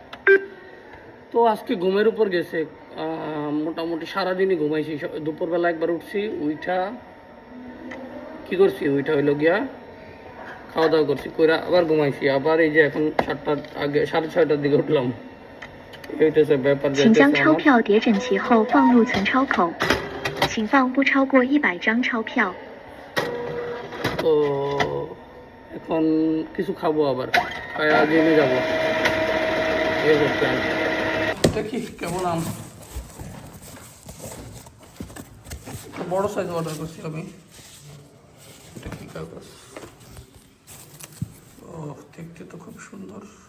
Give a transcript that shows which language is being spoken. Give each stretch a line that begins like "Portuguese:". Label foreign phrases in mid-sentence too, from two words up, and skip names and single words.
Bangla: তো আজকে ঘুমের উপর গেছে, মোটামুটি সারাদিনই ঘুমাইছি। দুপুরবেলা একবার উঠছি, উইঠা কি করছি, ওইটা হইলো গিয়া খাওয়া দাওয়া করছি, কইরা আবার ঘুমাইছি, আবার এই যে এখন 7টার আগে 6:30টার দিকে উঠলাম। এইটাছে ব্যাপার।
Chinese: 请将钞票叠整齐后放入存钞口，请放不超过100张钞票。
Bangla: তো এখন কিছু খাবো, আবার খায়া জিমে যাবো। এই হচ্ছে দেখি কেমন আম। বড় সাইজ অর্ডার করছি আমি। এটা কি কাগজ? ও, দেখতে তো খুব সুন্দর।